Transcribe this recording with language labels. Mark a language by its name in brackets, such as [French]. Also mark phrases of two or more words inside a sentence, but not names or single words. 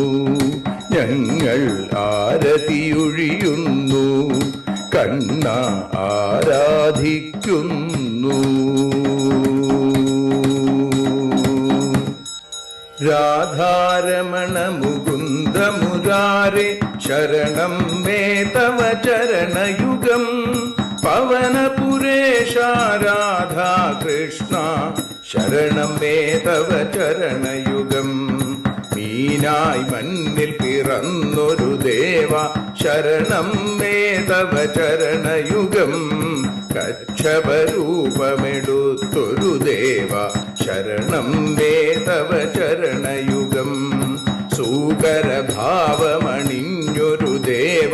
[Malayalam] ഞങ്ങൾ ആരതിയൊഴിയുന്നു കണ്ണ ആരാധിക്കുന്നു. [Sanskrit] രാധാരമണ മുകുന്ദ मुरारे शरणं मे तव चरणयुगं पवनपुरेशा राधा कृष्णा शरणं मे तव चरणयुगं [Malayalam] मीनाय് മണ്ണിൽ പിറന്നൊരു ദേവ [Sanskrit] ശരണം മേ തവ ചരണയുഗം [Malayalam] കച്ഛപരൂപമെടുത്തൊരു ദേവ [Sanskrit] ശരണം മേ തവ ചരണയുഗം [Malayalam] സൂകരഭാവമണിഞ്ഞൊരു ദേവ